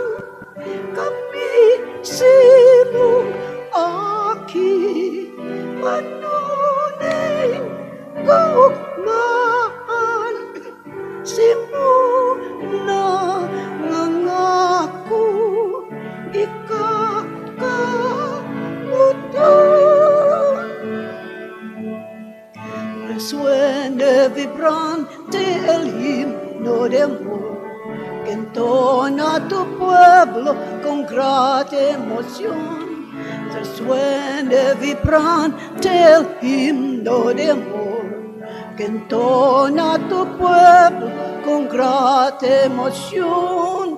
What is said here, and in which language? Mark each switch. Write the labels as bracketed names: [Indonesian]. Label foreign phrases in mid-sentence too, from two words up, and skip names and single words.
[Bikol] Kami simong aki, panoning kaugmahan, simuna ngangako, ikakamutan. [Spanish] Resuene vibrante el himno de amor que entona tu pueblo con grata emoción. Resuene vibrante el himno de amor que entona tu pueblo con grata emoción.